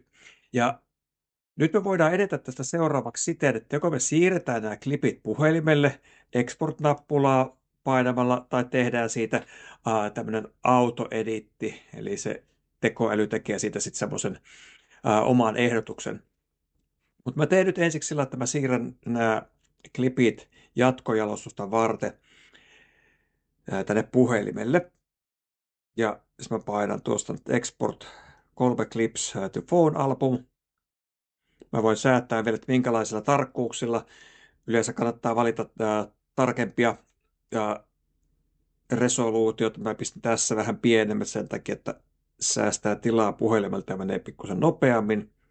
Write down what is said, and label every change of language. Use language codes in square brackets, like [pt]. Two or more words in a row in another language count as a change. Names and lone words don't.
[fi] Ja nyt me voidaan edetä tästä seuraavaksi siten, että joko me siirretään nämä klipit puhelimelle export-nappulaa painamalla tai tehdään siitä tämmöinen autoeditti, eli se tekoäly tekee siitä sitten semmoisen oman ehdotuksen. Mutta mä teen nyt ensiksi sillä, että mä siirrän nämä klipit jatkojalostusta varten tänne puhelimelle. Ja jos mä painan tuosta [en] export 3 clips to phone album, [fi] mä voin säätää vielä, että minkälaisilla tarkkuuksilla. Yleensä kannattaa valita tarkempia resoluutiot. Mä pistän tässä vähän pienemmät sen takia, että säästää tilaa puhelimelta ja menee pikkusen nopeammin.